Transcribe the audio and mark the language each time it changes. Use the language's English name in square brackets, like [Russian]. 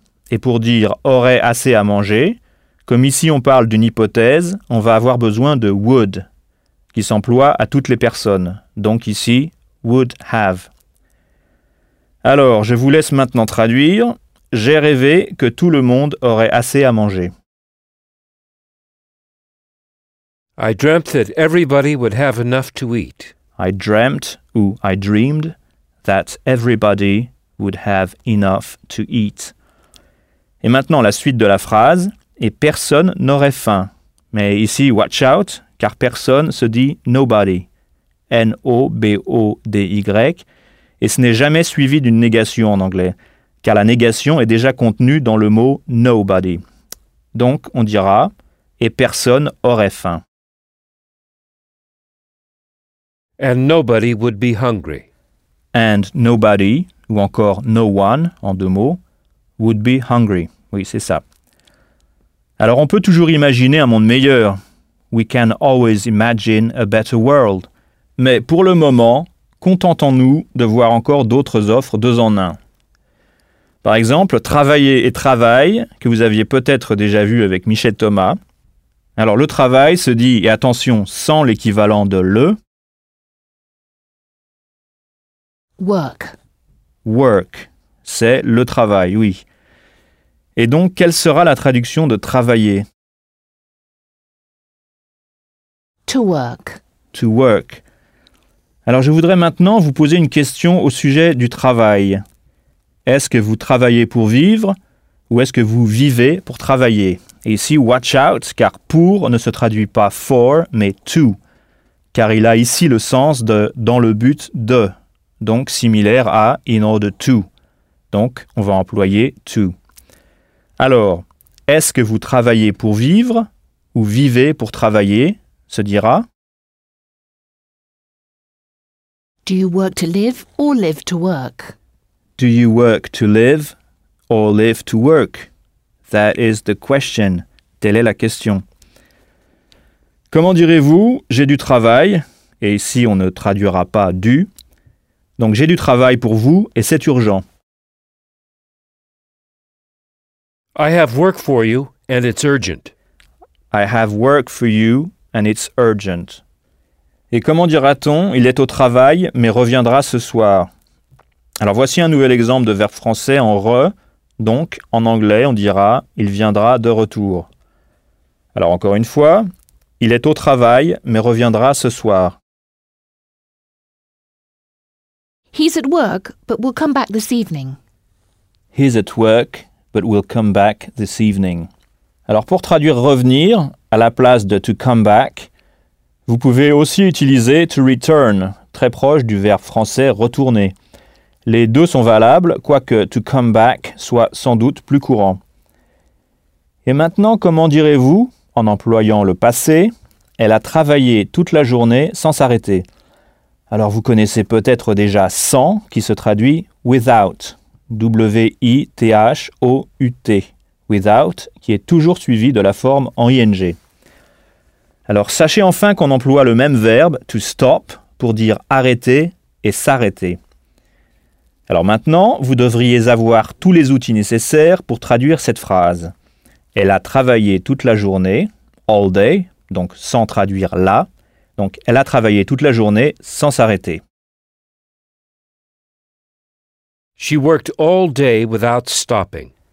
[French] Et pour dire aurait assez à manger, comme ici on parle d'une hypothèse, on va avoir besoin de would, qui s'emploie à toutes les personnes. Donc ici, would have. Alors, je vous laisse maintenant traduire. J'ai rêvé que tout le monde aurait assez à manger. [English] I dreamt that everybody would have enough to eat. I dreamt, ou I dreamed, that everybody would have enough to eat. [French] Et maintenant, la suite de la phrase. Et personne n'aurait faim. Mais ici, [English] watch out, [French] car personne se dit nobody. Nobody. Et ce n'est jamais suivi d'une négation en anglais, car la négation est déjà contenue dans le mot nobody. Donc, on dira, et personne aurait faim. [English] And nobody would be hungry. And nobody, [French] ou encore [English] no one, [French] en deux mots, [English] would be hungry. [French] Oui, c'est ça. Alors, on peut toujours imaginer un monde meilleur. [English] We can always imagine a better world. [French] Mais pour le moment, contentons-nous de voir encore d'autres offres deux en un. Par exemple, travailler et travail, que vous aviez peut-être déjà vu avec Michel Thomas. Alors, le travail se dit, et attention, sans l'équivalent de le. [English] Work. [French] Work, c'est le travail, oui. Et donc, quelle sera la traduction de travailler? [English] To work. To work. [French] Alors, je voudrais maintenant vous poser une question au sujet du travail. Est-ce que vous travaillez pour vivre ou est-ce que vous vivez pour travailler? Et ici, [English] watch out, [French] car pour ne se traduit pas for, mais to, car il a ici le sens de dans le but de, donc similaire à [English] in order to. [French] Donc, on va employer to. Alors, est-ce que vous travaillez pour vivre ou vivez pour travailler, se dira? [English] Do you work to live or live to work? Do you work to live or live to work? That is the question. [French] Telle est la question. Comment direz-vous, j'ai du travail, et ici on ne traduira pas du. Donc j'ai du travail pour vous et c'est urgent. [English] I have work for you and it's urgent. I have work for you and it's urgent. [French] Et comment dira-t-on, il est au travail mais reviendra ce soir? Alors voici un nouvel exemple de verbe français en re, donc en anglais on dira il viendra de retour. Alors encore une fois, il est au travail mais reviendra ce soir. [English] He's at work, but will come back this evening. He's at work. But we'll come back this evening. [French] Alors, pour traduire revenir à la place de to come back, vous pouvez aussi utiliser to return, très proche du verbe français retourner. Les deux sont valables, quoique to come back soit sans doute plus courant. Et maintenant, comment direz-vous, en employant le passé, elle a travaillé toute la journée sans s'arrêter. Alors, vous connaissez peut-être déjà sans, qui se traduit without. Without, without, qui est toujours suivi de la forme en ing. Alors, sachez enfin qu'on emploie le même verbe, to stop, pour dire arrêter et s'arrêter. Alors maintenant, vous devriez avoir tous les outils nécessaires pour traduire cette phrase. Elle a travaillé toute la journée, [English] all day, [French] donc sans traduire la. Donc, elle a travaillé toute la journée sans s'arrêter. [English] She worked all day without stopping.